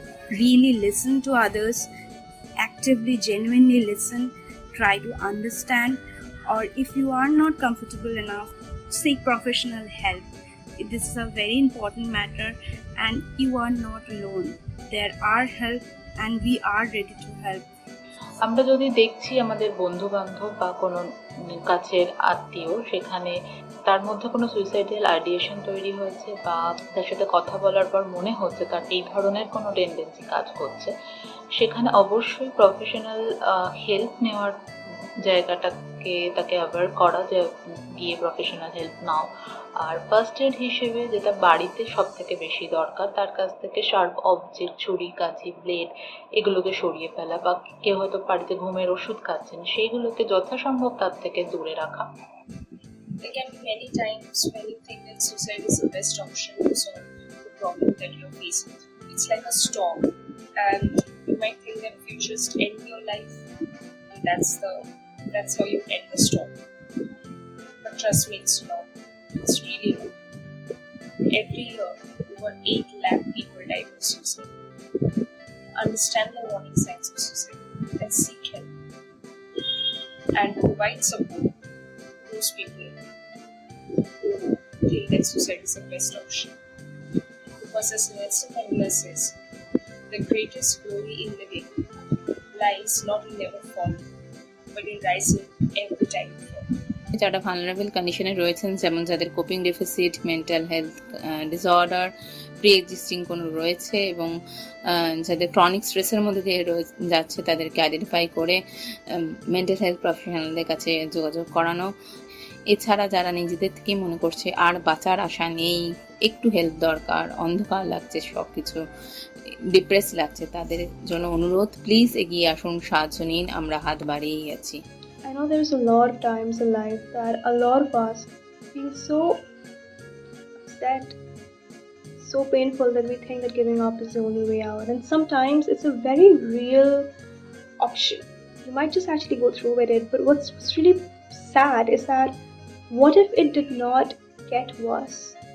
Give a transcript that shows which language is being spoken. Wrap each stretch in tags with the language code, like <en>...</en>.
<en>Really listen to others, actively, genuinely listen, try to understand or if you are not comfortable enough, seek professional help. This is a very important matter, and you are not alone. There are help, and we are ready to help.</en> <bn>আমরা যদি দেখছি আমাদের বন্ধু বান্ধব বা কোনো কাছের আত্মীয় সেখানে তার মধ্যে কোনো সুইসাইডাল আইডিয়েশন তৈরি হয়েছে বা তার সাথে কথা বলার পর মনে হচ্ছে তার এই ধরনের কোনো টেন্ডেন্সি কাজ করছে, সেখানে অবশ্যই প্রফেশনাল হেল্প নেওয়ার জায়গাটাকে তাকে অ্যাভয়েড করা, যে গিয়ে প্রফেশনাল হেল্প নাও। আর ফার্স্ট এড হিসেবে যেটা বাড়িতে সব থেকে বেশি দরকার, তার কাছ থেকে শার্প অবজেক্ট, ছুরি, কাঁচি, ব্লেড এগুলোকে সরিয়ে ফেলা, বা কেউ হয়তো বাড়িতে ঘুমের ওষুধ খাচ্ছেন সেইগুলোকে যথাসম্ভব তার থেকে দূরে রাখা।</bn> <en>There can be many times when you think that suicide is the best option to solve the problem that you're facing. It's like a storm, and you might think that if you just end your life, that's how you end the storm. But trust me, it's not. It's really not. Every year, over 8 lakh people die from suicide. Understand the warning signs of suicide and seek help, and provide support to those people who think that suicide is the best option. Because as Nelson Mandela says, the greatest glory in living lies not in never falling, but in rising every time you fall.</en> <bn>যারা vulnerable কন্ডিশনে রয়েছেন, যেমন যাদের coping deficit, mental health disorder, pre existing কোনো রয়েছে, এবং যাদের chronic স্ট্রেসের মধ্যে দিয়ে যাচ্ছে, তাদেরকে আইডেন্টিফাই করে মেন্টাল হেলথ প্রফেশনালদের কাছে যোগাযোগ করানো। এছাড়া যারা নিজেদের থেকেই মনে করছে আর বাঁচার আশা নেই, একটু হেল্প দরকার, অন্ধকার লাগছে, সব কিছু ডিপ্রেস লাগছে, তাদের জন্য অনুরোধ, প্লিজ এগিয়ে আসুন, সাহায্য নিন, আমরা হাত বাড়িয়েই আছি।</bn> <en>I know there's a lot of times in life that a lot of us feel so upset, so painful that we think that giving up is the only way out. And sometimes it's a very real option. You might just actually go through with it. But what's really sad is that what if it did not get worse?</en>